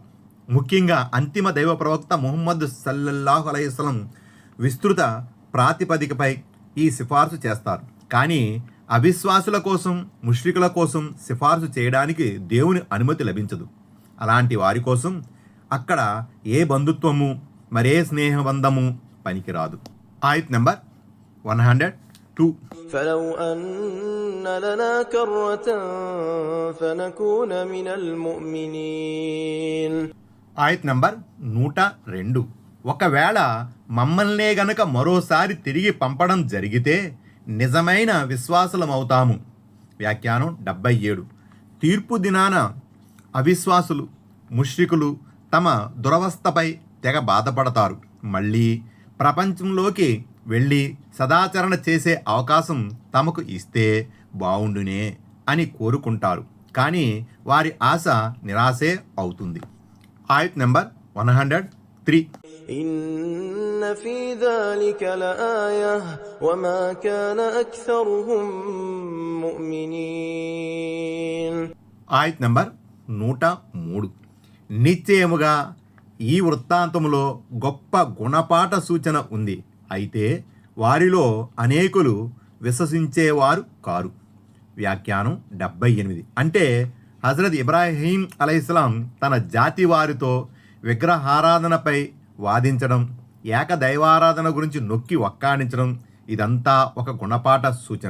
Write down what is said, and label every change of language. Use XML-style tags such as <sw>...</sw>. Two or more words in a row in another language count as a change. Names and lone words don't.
<te>ముఖ్యంగా అంతిమ దైవ ప్రవక్త ముహమ్మద్</te> <ar>صلى الله عليه وسلم</ar> <te>విస్తృత ప్రాతిపదికపై ఈ సిఫార్సు చేస్తారు. కానీ అవిశ్వాసుల కోసం, ముష్రికుల కోసం సిఫార్సు చేయడానికి దేవుని అనుమతి లభించదు. అలాంటి వారి కోసం అక్కడ ఏ బంధుత్వము, మరే స్నేహబంధము పనికిరాదు. ఆయత్ నెంబర్ 102.</te> <ar>فلو أن لنا كرة فنكون من المؤمنين.</ar> <te>ఆయత్ నెంబర్ 102. ఒకవేళ మమ్మల్నే గనక మరోసారి తిరిగి పంపడం జరిగితే నిజమైన విశ్వాసులమవుతాము. వ్యాఖ్యానం 77. తీర్పు దినాన అవిశ్వాసులు, ముష్రికులు తమ దురవస్థపై తెగ బాధపడతారు. మళ్ళీ ప్రపంచంలోకి వెళ్ళి సదాచరణ చేసే అవకాశం తమకు ఇస్తే బావుండునే అని కోరుకుంటారు. కానీ వారి ఆశ నిరాశే అవుతుంది. ఆయత్ నెంబర్ 103.</te> <ar>إن في ذلك لآية وما كان أكثرهم مؤمنين.</ar> <te>ఆయత్ నెంబర్ 103. నిశ్చయముగా ఈ వృత్తాంతములో గొప్ప గుణపాఠ సూచన ఉంది. అయితే వారిలో అనేకులు విశ్వసించేవారు కారు. వ్యాఖ్యానం 78. అంటే హజరత్ ఇబ్రాహీం అలైహిస్సలాం తన జాతి వారితో విగ్రహారాధనపై వాదించడం, ఏకదైవారాధన గురించి నొక్కి వక్కాణించడం ఇదంతా ఒక గుణపాఠ సూచన.</te>